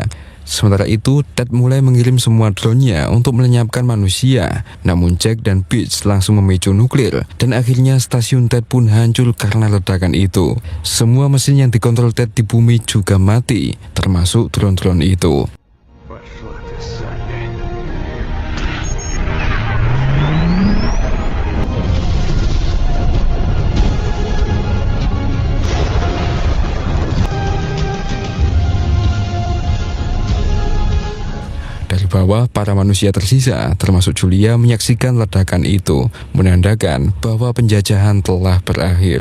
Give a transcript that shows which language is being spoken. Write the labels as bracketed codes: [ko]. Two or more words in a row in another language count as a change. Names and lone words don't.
[id] Sementara itu, Ted mulai mengirim semua drone-nya untuk melenyapkan manusia. Namun Jack dan Beach langsung memicu nuklir, dan akhirnya stasiun Ted pun hancur karena ledakan itu. Semua mesin yang dikontrol Ted di bumi juga mati, termasuk drone-drone itu. [ru] Пошла ты, Салли. [id] Dari bawah, para manusia tersisa, termasuk Julia, menyaksikan ledakan itu, menandakan bahwa penjajahan telah berakhir.